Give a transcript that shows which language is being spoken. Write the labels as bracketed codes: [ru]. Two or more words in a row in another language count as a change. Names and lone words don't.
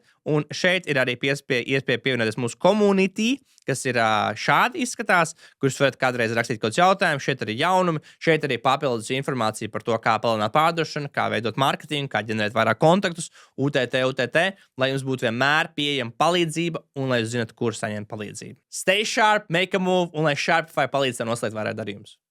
[lv] Un šeit ir arī iespēja pievienoties mūsu community, kas ir šādi izskatās, kurus varat kādreiz rakstīt kaut kādus jautājumus. Šeit arī jaunumi, šeit arī papildus informācija par to, kā palielināt pārdošanu, kā veidot mārketingu, kā ģenerēt vairāk kontaktus, UTT, lai jums būtu vienmēr pieejama palīdzība un lai jūs zināt, kur saņemt palīdzību. [en] Stay sharp, make a move [lv] un lai Sharpify palīdz tev noslēgt vairāk darījumus.